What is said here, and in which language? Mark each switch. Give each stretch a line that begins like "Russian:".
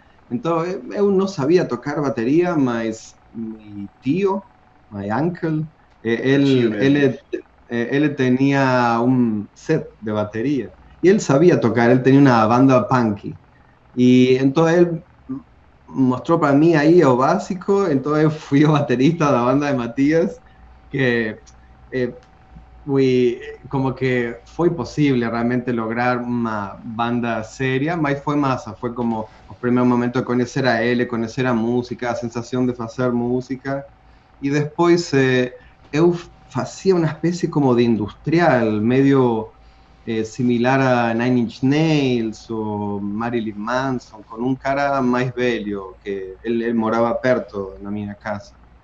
Portuguese: Entonces, eu não sabia tocar bateria, mas mi tío, my uncle, Tio mesmo.
Spanish: él tenía un set de batería y él sabía tocar, él tenía una banda punky. Y entonces él mostró para mí aí o básico, entonces fui o baterista da banda de Matías, que eh,
Portuguese: como que foi possível realmente lograr uma banda séria, mas foi massa, foi como o primeiro momento de conhecer a ele, conhecer a música, a sensação de fazer música, e depois eu fazia uma espécie como de industrial, meio similar a Nine Inch Nails ou Marilyn Manson, com um cara mais velho, que ele morava perto na minha casa.